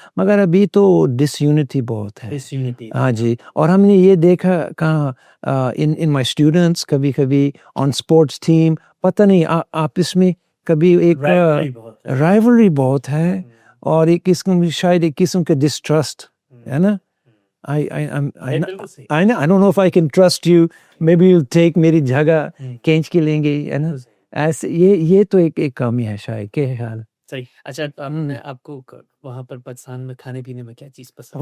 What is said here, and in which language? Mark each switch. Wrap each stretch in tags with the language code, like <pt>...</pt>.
<ur>مگر ابھی تو ڈس یونٹی بہت ہے. ہاں جی, اور ہم نے یہ دیکھا کہاں ان مائی اسٹوڈنٹس, کبھی کبھی آن اسپورٹس ٹیم, پتہ نہیں آپس میں کبھی ایک رائیولری بہت ہے, اور ایک قسم شاید ایک قسم کے ڈسٹرسٹ ہے نا.</ur> <en>I don't know if I can trust you, maybe you'll take</en> <ur>میری جگہ کھینچ کے لیں گے, ہے نا. ایسے یہ تو ایک کمی ہے شاید. کیا خیال؟ صحیح. اچھا, آپ کو وہاں پر پاکستان میں کھانے پینے میں کیا چیز پسند؟</ur>